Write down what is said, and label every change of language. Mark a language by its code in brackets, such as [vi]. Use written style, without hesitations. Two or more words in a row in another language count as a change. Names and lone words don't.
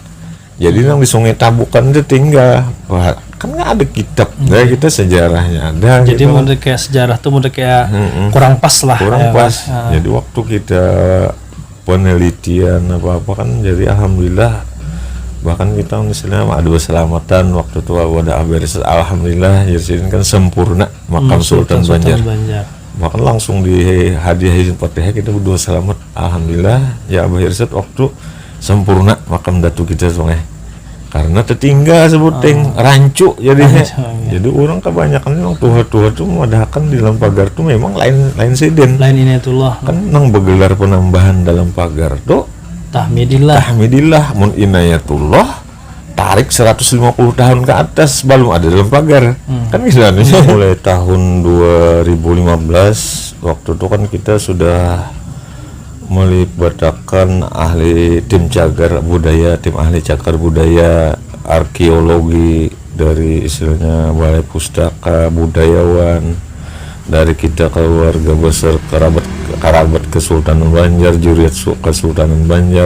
[id] Jadi yang di Sungai Tabukan itu tinggal. Wah, kan nggak ada kitab dari kita sejarahnya ada. Jadi gitu menurut kayak sejarah tuh menurut kayak kurang pas lah. Kurang pas. Jadi waktu kita penelitian apa kan jadi alhamdulillah bahkan kita misalnya ada keselamatan waktu itu ada beres alhamdulillah jadi kan sempurna makam Sultan Banjar. Bahkan langsung di hadiahin Fatihah kita berdua selamat alhamdulillah ya Abah Irsad waktu sempurna makam datu kita sungai karena tertinggal sebuting rancu jadinya. [bjn] Jadi orang kebanyakan memang tuha-tuha tuh memadakan di dalam pagar tuh memang lain Sidin. Lain Inayatullah. Kan nang bergelar penambahan dalam pagar tuh Tahmidillah mun Inayatullah tarik 150 tahun ke atas belum ada dalam pagar. [id] Kan misalnya mulai tahun 2015 waktu itu kan kita sudah melibatkan ahli tim cagar budaya, tim ahli cagar budaya, arkeologi dari istilahnya balai pustaka, budayawan, dari kita keluarga besar kerabat Kesultanan Banjar, juriat Kesultanan Banjar.